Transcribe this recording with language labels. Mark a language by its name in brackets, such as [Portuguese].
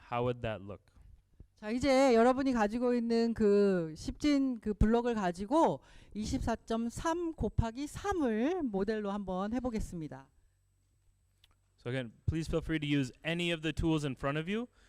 [English] How would that look? [Korean] 자, 이제 여러분이 가지고 있는 그 십진 그 블럭을 가지고 24.3 곱하기 3을 모델로 한번 해보겠습니다. [English] So again, please feel free to use any of the tools in front of you.